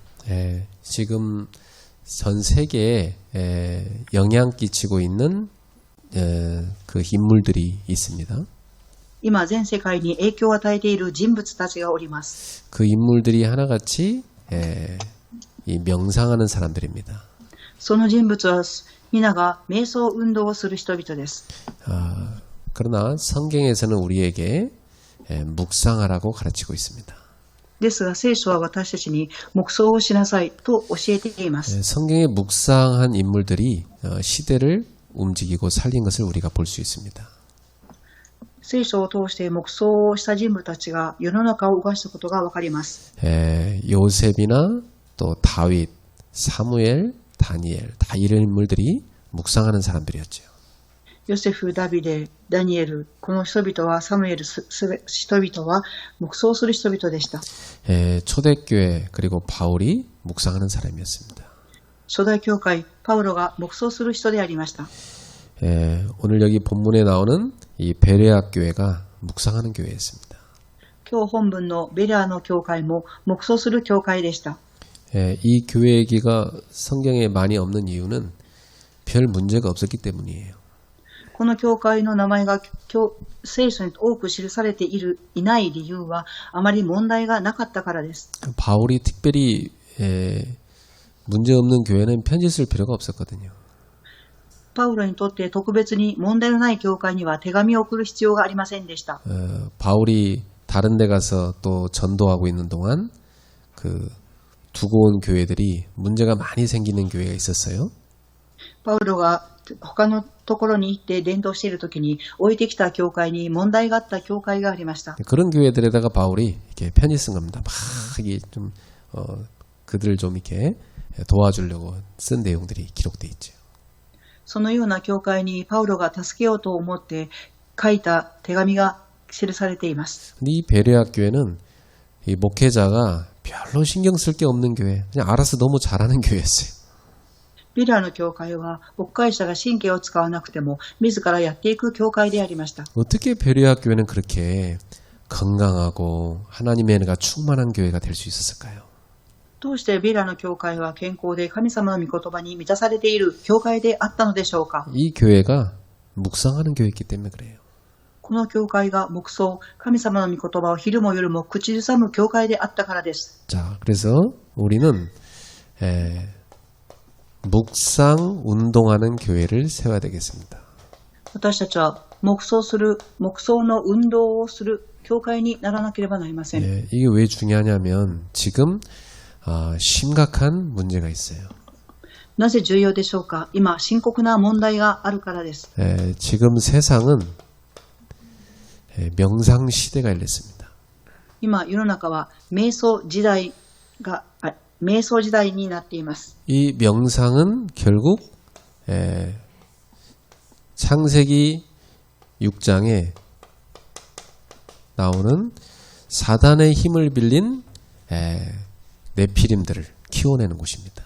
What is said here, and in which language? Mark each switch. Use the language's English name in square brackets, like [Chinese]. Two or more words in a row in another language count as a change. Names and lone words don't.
[Korean] 지금 전 세계에 영향 끼치고 있는 그 인물들이 있습니다. [Japanese] 今、全世界に影響を与えている人物たちがおります。 [Korean] 그 인물들이 하나같이 이 명상하는 사람들입니다. [Japanese] その人物は皆が瞑想運動をする人々です。 [Korean] 그러나 성경에서는 우리에게 묵상하라고 가르치고 있습니다. [Japanese] ですが聖書は私たちに黙想をしなさいと教えています。 [Korean] 성경에 묵상한 인물들이 시대를 움직이고 살린 것을 우리가 볼 수 있습니다. [Japanese] 聖書を通して黙想をした人物たちが世の中を動かしたことがわかります。 [Korean] 요셉이나 또 다윗, 사무엘, 다니엘 다 이런 인물들이 묵상하는 사람들이었죠. [Japanese] ヨセフ、ダビデ、ダニエル、この人々はサムエル、人々は黙想する人々でした。 [Korean] 초대교회 그리고 바울이 묵상하는 사람이었습니다. [Japanese] 初代教会、パウロが黙想する人でありました。 [Korean] 오늘 여기 본문에 나오는 이 베레아 교회가 묵상하는 교회였습니다. [Japanese] 今日本文のベレアの教会も黙想する教会でした。 [Korean] 이 교회 얘기가 성경에 많이 없는 이유는 별 문제가 없었기 때문이에요. [Japanese] この教会の名前が聖書に多く記されていない理由はあまり問題がなかったからです。 [Korean] 바울이 특별히 문제 없는 교회는 편지 쓸 필요가 없었거든요. [Japanese] パウロにとって特別に問題のない教会には手紙を送る必要がありませんでした。 [Korean] 바울이 다른 데 가서 또 전도하고 있는 동안 그 두고 온 교회들이 문제가 많이 생기는 교회가 있었어요. [Japanese] パウロが他のところに行って伝道しているときに置いてきた教会に問題があった教会がありました。 [Korean] 그런 교회들에다가 바울이 이렇게 편지 쓴 겁니다. 막 이게 좀 그들을 좀 이렇게 도와주려고 쓴 내용들이 기록돼 있죠. [Japanese] そのような教会にパウロが助けようと思って書いた手紙が記されています。 [Korean] 근데 이 베레아 교회는 이 목회자가 별로 신경 쓸 게 없는 교회, 그냥 알아서 너무 잘하는 교회였어요. [Japanese] ベレアの教会は牧会者が神経を使わなくても自らやっていく教会でありました。 [Korean] 어떻게 베레아 교회는 그렇게 건강하고 하나님의 은혜가 충만한 교회가 될 수 있었을까요? [Japanese] どうしてベレアの教会は健康で神様の御言葉に満たされている教会であったのでしょうか。 [Korean] 이 교회가 묵상하는 교회이기 때문에 그래요. [Japanese] この教会が黙想、神様の御言葉を昼も夜も口ずさむ教会であったからです。 [Korean] 자, 그래서 우리는 묵상 운동하는 교회를 세워야 되겠습니다. [Japanese] 私たちは黙想の運動をする教会にならなければなりません。 [Korean] 이게 왜 중요하냐면 지금 심각한 문제가 있어요. [Japanese] なぜ重要でしょうか。今深刻な問題があるからです。 [Korean] 지금 세상은 명상 시대가 열렸습니다. [Japanese] 今世の中は瞑想時代になっています。 [Korean] 이 명상은 결국 창세기 6장에 나오는 사단의 힘을 빌린 네피림들을 키워내는 곳입니다.